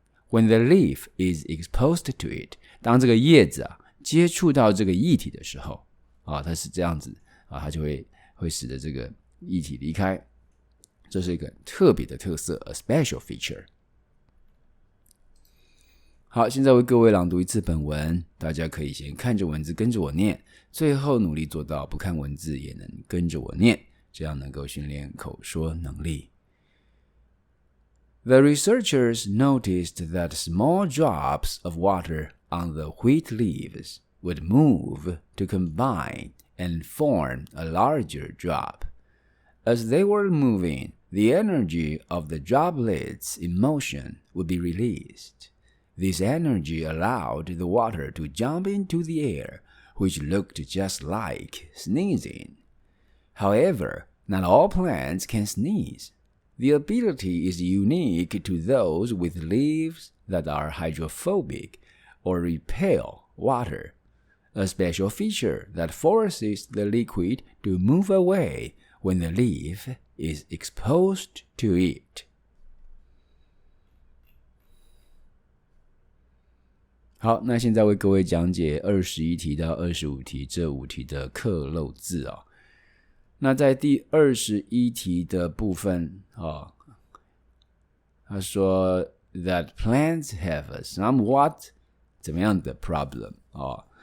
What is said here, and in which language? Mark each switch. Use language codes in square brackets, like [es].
[en] when the leaf is exposed to it， [zh] 当这个叶子接触到这个液体的时候它是这样子它就会使得这个液体离开，这是一个特别的特色 [en] a special feature。 [zh] 好，现在为各位朗读一次本文，大家可以先看着文字跟着我念，最后努力做到不看文字也能跟着我念，这样能够训练口说能力。 [en] The researchers noticed that small drops of water on the wheat leaves would move to combine and form a larger drop. As they were moving, the energy of the droplets in motion would be released. This energy allowed the water to jump into the air, which looked just like sneezing. However, not all plants can sneeze. The ability is unique to those with leaves that are hydrophobic or repel water, a special feature that forces the liquid to move away when the leaf is exposed to it. [zh] 好，那现在为各位讲解21题到25题这5题的课漏字啊。那在第21题的部分啊，他说 [en] that plants have a somewhat [zh] 怎么样的 problem 啊？